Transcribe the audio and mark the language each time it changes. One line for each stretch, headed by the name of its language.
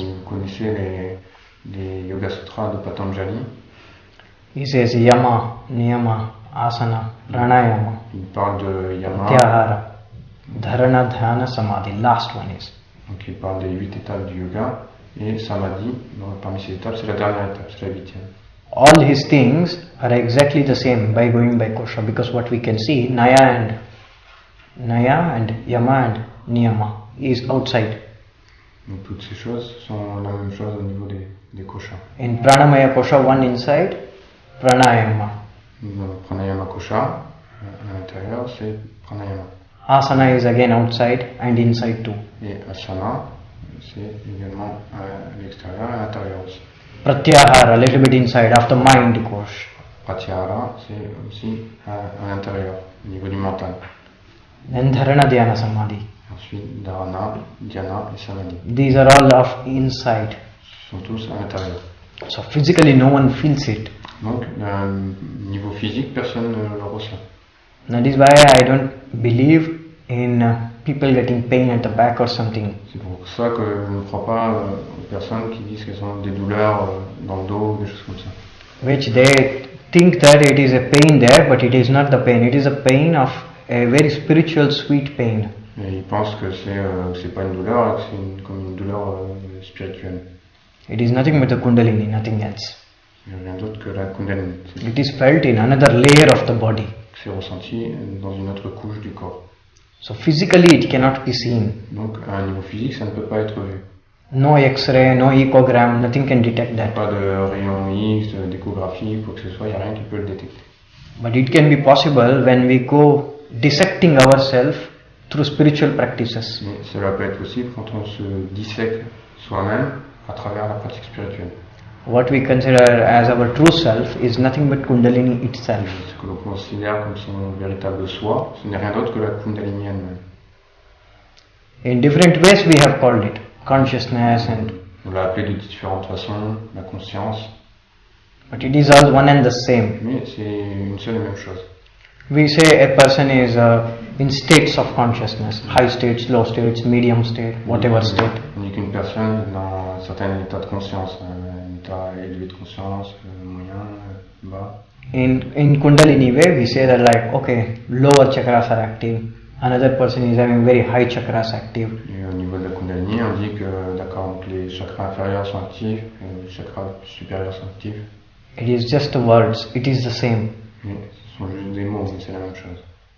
French: Vous connaissez les Yoga Sutras de Patanjali.
English: he says Yama, Niyama, Asana, Pranayama,
French: Il parle de Yama,
English: Pratyahara, Dharana, Dhyana, Samadhi. Last one is.
French: donc il parle des 8 étapes du yoga, et Samadhi, parmi ces étapes, c'est la dernière étape, c'est la 8e.
English: All his things are exactly the same by going by kosha, because what we can see, Naya and Yama and Niyama is outside.
French: Donc toutes ces choses sont la même chose au niveau des koshas.
English: In Pranamaya kosha, one inside, Pranayama.
French: Dans Pranayama Kosha, à l'intérieur, c'est Pranayama.
English: Asana is again outside and inside too.
French: Et Asana, c'est également à l'extérieur et à l'intérieur aussi.
English: Pratyahara, a little bit inside, of the mind course.
French: Pratyahara, c'est aussi à l'intérieur, au niveau du mental.
English: Then Dharana Dhyana Samadhi.
French: Ensuite, Dharana, Dhyana et Samadhi.
English: These are all of inside.
French: Ce sont tous à l'intérieur.
English: So physically no one feels it.
French: Donc, niveau physique, personne ne le ressent.
English: That is why I don't believe in people getting pain at the back or something.
French: C'est pour ça que je ne crois pas aux personnes qui disent qu'elles ont des douleurs dans le dos ou des choses comme ça.
English: Which they think that it is a pain there, but it is not the pain. It is a pain of a very spiritual, sweet pain.
French: Et ils pensent que c'est pas une douleur, que c'est comme une douleur spirituelle.
English: It is nothing but the kundalini, nothing else.
French: Il n'y a rien d'autre que la kundalini.
English: It is felt in another layer of the body.
French: C'est ressenti dans une autre couche du corps.
English: So physically it cannot be seen.
French: Donc à un niveau physique, ça ne peut pas être vu.
English: No X-ray, no echogram, nothing can detect that.
French: Pas de rayon X, d'échographie, quoi que ce soit, il n'y a rien qui peut le détecter.
English: But it can be possible when we go dissecting ourselves through spiritual practices.
French: Mais cela peut être possible quand on se dissèque soi-même à travers la pratique spirituelle.
English: What we consider as our true self is nothing but kundalini itself.
French: Ce que l'on considère comme son véritable soi, ce n'est rien d'autre que la kundalini elle-même.
English: In different ways we have called it consciousness and.
French: On l'a appelé de différentes façons, la conscience.
English: But it is all one and the same.
French: Mais c'est une seule et même chose.
English: We say a person is in states of consciousness, high states, low states, medium state, whatever state.
French: On dit qu'une personne est dans un certain état de conscience, un état élevé de conscience, moyen, bas.
English: In Kundalini way, we say that like, okay, lower chakras are active, another person is having very high chakras active.
French: Et au niveau de la Kundalini, on dit que d'accord, donc les chakras inférieurs sont actifs, et les chakras supérieurs sont actifs.
English: It is just the words, it is the same.
French: Mais ce sont juste des mots, mais c'est la même chose.